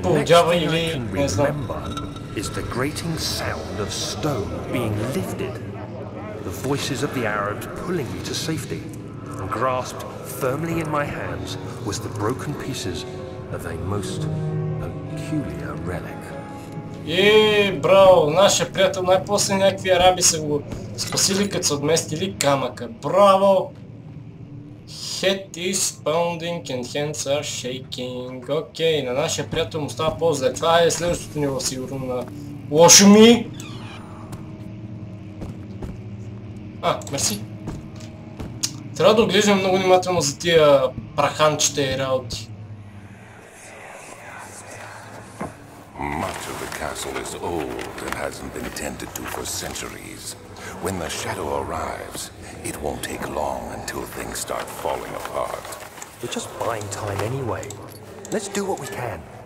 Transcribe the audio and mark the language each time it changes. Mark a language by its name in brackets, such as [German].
[English] next thing I can remember is the grating sound of stone being lifted, the voices of the Arabs pulling me to safety, and grasped firmly in my hands was the broken pieces of a most peculiar relic. [Bulgarian] Браво! Нашия приятел най-после някакви араби са го спасили, като са отместили камъка. Браво! [English] Head is pounding and hands are shaking. [Bulgarian] Окей, на нашия приятел му става по-зле. Това е следващото ниво сигурно на Лошо ми. Мерси. Трябва да оглеждам много внимателно за тия праханчета и работи. [English] Much of the castle is old and hasn't been tended to for centuries. When the shadow arrives, it won't take long until things start falling apart. We're just buying time anyway. Let's do what we can.